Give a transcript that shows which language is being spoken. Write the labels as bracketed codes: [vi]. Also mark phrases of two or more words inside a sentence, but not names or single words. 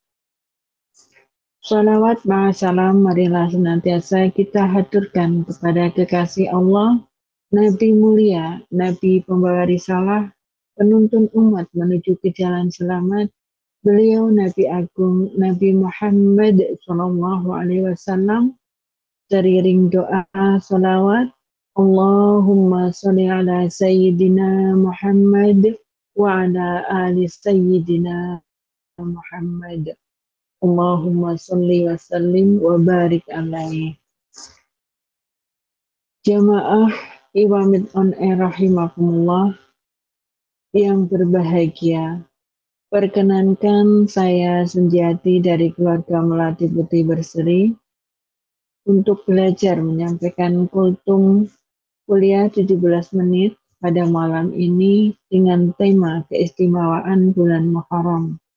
[id] Shalawat ma'asalam marilah senantiasa kita haturkan kepada kekasih Allah, Nabi mulia, Nabi pembawa risalah, penuntun umat menuju ke jalan selamat, beliau Nabi Agung, Nabi Muhammad SAW, teriring doa salawat, [ar] اللهم صل على سيدنا محمد وعلى آل سيدنا محمد. اللهم صل وسلم وبارك عليه. [id] Jamaah Iwamid On Air rahimakumullah yang berbahagia, perkenankan saya Sunjiati dari keluarga Melati Putih Berseri untuk belajar menyampaikan kultum kuliah 17 menit pada malam ini dengan tema keistimewaan bulan Muharram.